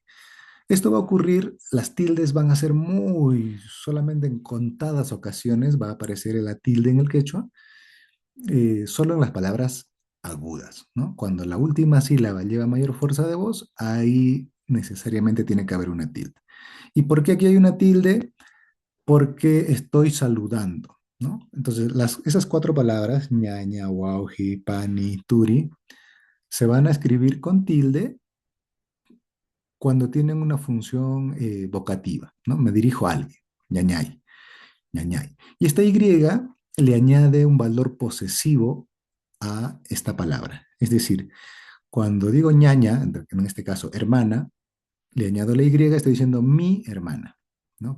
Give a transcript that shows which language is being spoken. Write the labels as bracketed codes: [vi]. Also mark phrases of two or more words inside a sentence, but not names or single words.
[es] Esto va a ocurrir, las tildes van a ser solamente en contadas ocasiones va a aparecer la tilde en el quechua, solo en las palabras agudas, ¿no? Cuando la última sílaba lleva mayor fuerza de voz, ahí necesariamente tiene que haber una tilde. ¿Y por qué aquí hay una tilde? Porque estoy saludando, ¿no? Entonces, esas cuatro palabras, [qu] ñaña, guauji, pani, turi, [es] se van a escribir con tilde cuando tienen una función vocativa, ¿no? Me dirijo a alguien, [qu] ñañay, ñañay. [es] Y esta Y le añade un valor posesivo a esta palabra. Es decir, cuando digo ñaña, en este caso hermana, le añado la Y, estoy diciendo mi hermana, ¿no?